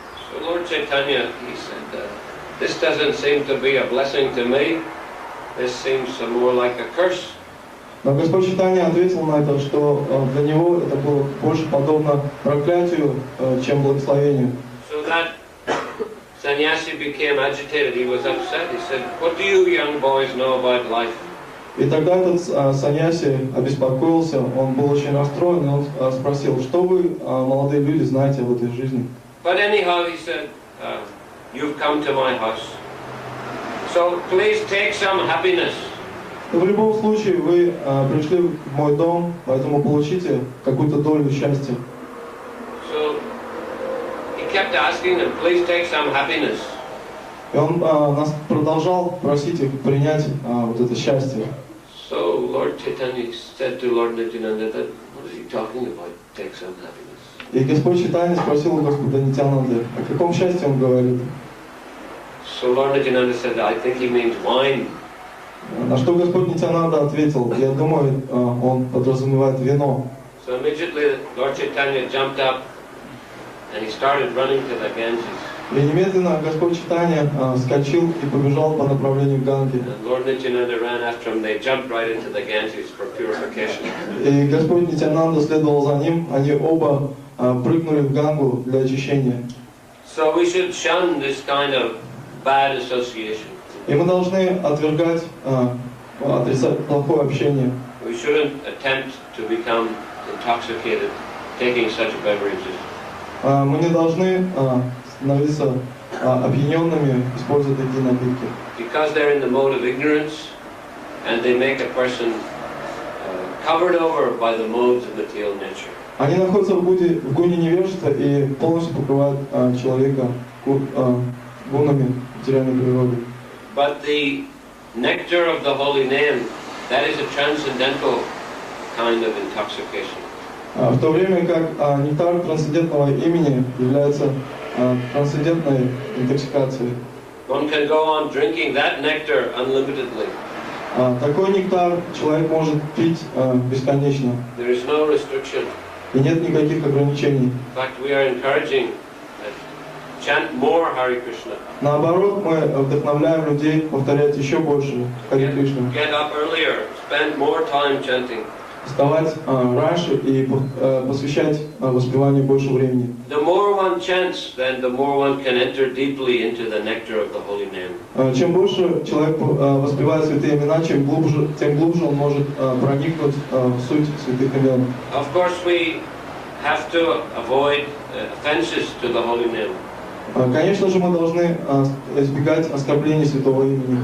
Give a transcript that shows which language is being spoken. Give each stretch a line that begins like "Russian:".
English: So Lord Chaitanya, he said, "This doesn't seem to be a blessing to me. This seems more like a curse."
Russian: Но Господь Чайтанья ответил на это, что для него это было больше подобно проклятию, чем благословению.
English: So that sannyasi became agitated. He was upset. He said, "What do you young boys know about life?"
Russian: И тогда этот саньяси обеспокоился, он был очень расстроен, и он спросил, что вы, молодые люди, знаете об этой жизни?
English: But anyhow, he said, "You've come to my house, so please take some happiness."
Russian: Но в любом случае вы пришли в мой дом, поэтому получите какую-то долю счастья.
English: So he kept asking them, "Please take some happiness."
Russian: И он нас продолжал просить их принять вот это счастье.
English: So Lord Chaitanya said to Lord Nityananda that, "What is he talking about? Take some happiness."
Russian: И Господь Чайтанья спросил у Господа Нитьянанды, о каком счастье он говорит?
English: So Lord Nityananda said, "I think he means wine."
Russian: На что Господь Нитьянанда ответил, я думаю, он подразумевает вино.
English: So immediately Lord Chaitanya jumped up and he started running to the Ganges.
Russian: И немедленно Господь Чайтанья вскочил и побежал по направлению к Ганге.
English: And Lord Nityananda ran after him. They jumped right into the Ganges for purification.
Russian: И Господь Нитьянанда следовал за ним, они оба прыгнули в Гангу для очищения.
English: So we should shun this kind of bad association.
Russian: И мы должны отвергать, отрицать плохое общение.
English: We shouldn't attempt to become intoxicated taking such beverages.
Russian: Мы не должны становиться опьяненными, используя такие напитки.
English: Because they're in the mode of ignorance, and they make a person covered over by the modes of material nature.
Russian: Они находятся в гуне невежества и полностью покрывают человека гунами материальной природы.
English: But the nectar of the holy name, that is a transcendental kind of intoxication.
Russian: В то время как нектар трансцендентного имени является трансцендентной интоксикацией.
English: One can go on drinking that nectar unlimitedly.
Russian: Такой нектар человек может пить бесконечно.
English: There is no restriction.
Russian: И нет никаких ограничений.
English: In fact, we are encouraging chant more Hare Krishna.
Russian: Наоборот, мы вдохновляем людей повторять еще больше Харе Кришну.
English: Get up earlier, spend more time chanting.
Russian: Вставать раньше и посвящать воспеванию больше времени.
English: The more one chants, then the more one can enter deeply into the nectar of the holy name.
Russian: Чем больше человек воспевает святые имена, тем глубже он может проникнуть в суть святых имен.
English: Of course, we have to avoid offenses to the holy name.
Russian: Конечно же, мы должны избегать оскорблений святого имени.